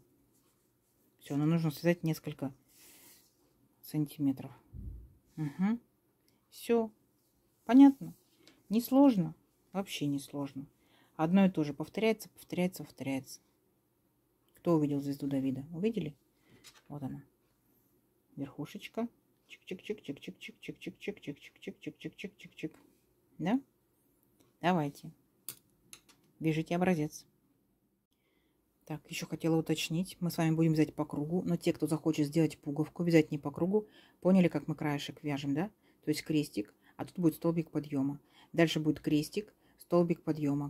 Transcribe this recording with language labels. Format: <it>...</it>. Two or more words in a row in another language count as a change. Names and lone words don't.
<ru>Все, но нужно связать несколько сантиметров. Угу. Все. Понятно? Несложно. Вообще не сложно. Одно и то же повторяется, повторяется, повторяется. Кто увидел звезду Давида? Увидели? Вот она. Верхушечка. Чик-чик-чик-чик-чик-чик-чик-чик-чик-чик-чик-чик-чик-чик-чик. Да? Давайте. Вяжите образец. Так, еще хотела уточнить. Мы с вами будем вязать по кругу. Но те, кто захочет сделать пуговку, вязать не по кругу, поняли, как мы краешек вяжем, да? То есть крестик, а тут будет столбик подъема. Дальше будет крестик, столбик подъема.</ru>